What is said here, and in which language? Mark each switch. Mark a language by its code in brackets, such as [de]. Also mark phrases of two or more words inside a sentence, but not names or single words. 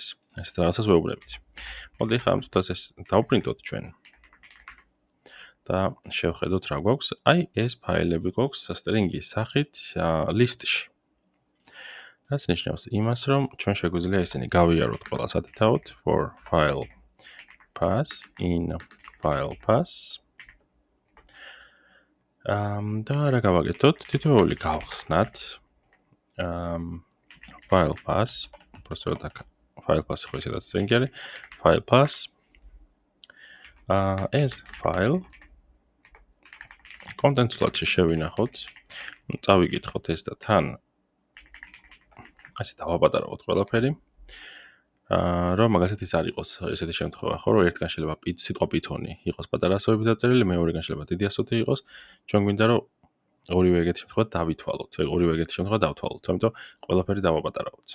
[ka] ესეთ რაღაცას ვეუბნებით. მოდი ახლა ამ წუთას ეს დავპრინტოთ ჩვენ. და შევხედოთ რა გვაქვს. აი ეს ფაილები გვაქვს სტრინგის სახით ლისტში. რაც ნიშნავს იმას, რომ ჩვენ შეგვიძლია ისინი გავიაროთ ყველა სათითაოდ [en] for file path in file path. [ka] და რა გავაკეთოთ? თითოეული გავხსნათ [en] file path, [ka] უბრალოდ აქ [en] file path [ka] ხო ისედაც string არის, [en] file path [ka] ეს [en] file content slot- [ka] ში შევინახოთ, წავიკითხოთ ეს და თან ასე დავაპატარავოთ ყველაფერი. რომ მაგალითად ის არ იყოს ესეთი შემთხვევა, ხო, რომ ერთგან შეიძლება სიტყვა Python-ი იყოს პატარა ასოებით დაწერილი, მეორეგან შეიძლება დიდი ასოთი იყოს. ჩვენ გვინდა რომ ორივე ეგეთი შემთხვევა დავითვალოთ, ორივე ეგეთი შემთხვევა დავთვალოთ, ამიტომ ყველაფერი დავაპატარავოთ.